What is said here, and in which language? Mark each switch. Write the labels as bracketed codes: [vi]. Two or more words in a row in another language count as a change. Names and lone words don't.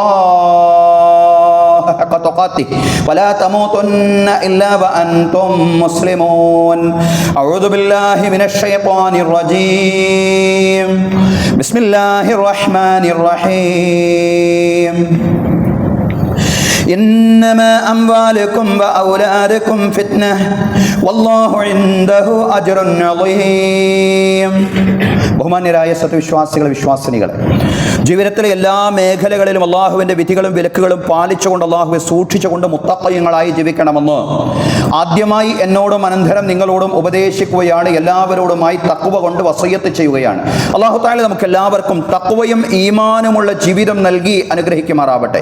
[ar] الله حق تقاته ولا تموتن إلا وأنتم مسلمون أعوذ بالله من الشيطان الرجيم بسم الله الرحمن الرحيم إنما أموالكم وأولادكم فتنة والله عنده أجر عظيم [ml] ബഹുമാന്യരായ സത്യവിശ്വാസികളെ വിശ്വാസിനികളെ, ജീവിതത്തിലെ എല്ലാ മേഖലകളിലും അള്ളാഹുവിൻ്റെ വിധികളും വിലക്കുകളും പാലിച്ചുകൊണ്ട് അള്ളാഹുവെ സൂക്ഷിച്ചുകൊണ്ട് മുത്തഖീങ്ങളായി ജീവിക്കണമെന്ന് ആദ്യമായി എന്നോടും അനന്തരം നിങ്ങളോടും ഉപദേശിക്കുകയാണ്. എല്ലാവരോടുമായി തഖ്വ കൊണ്ട് വസിയ്യത്ത് ചെയ്യുകയാണ്. [ar] الله تعالى [ml] നമുക്ക് എല്ലാവർക്കും തഖ്വയും ഈമാനുമുള്ള ജീവിതം നൽകി അനുഗ്രഹിക്കുമാറാവട്ടെ.